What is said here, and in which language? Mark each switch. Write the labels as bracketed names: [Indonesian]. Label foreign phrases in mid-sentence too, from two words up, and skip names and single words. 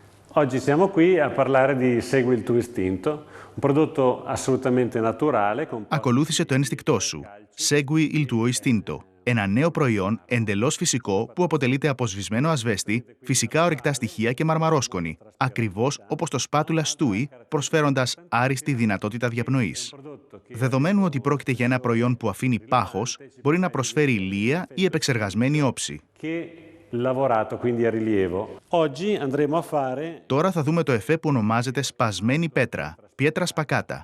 [Italian] Oggi siamo qui a parlare di Segui il tuo istinto, un prodotto assolutamente naturale. [Greek] Ακολούθησε το ένστικτό σου. [Italian] Segui il tuo istinto. [Greek] Ένα νέο προϊόν εντελώς φυσικό που αποτελείται από σβησμένο ασβέστη, φυσικά ορυκτά στοιχεία και μαρμαρόσκονη, ακριβώς όπως το σπάτουλα Stewie, προσφέροντας άριστη δυνατότητα διαπνοής. Δεδομένου ότι πρόκειται για ένα προϊόν που αφήνει πάχος, μπορεί να προσφέρει ηλία ή επεξεργασμένη όψη. Τώρα θα δούμε το εφέ που ονομάζεται σπασμένη πέτρα, [Italian] pietra spaccata.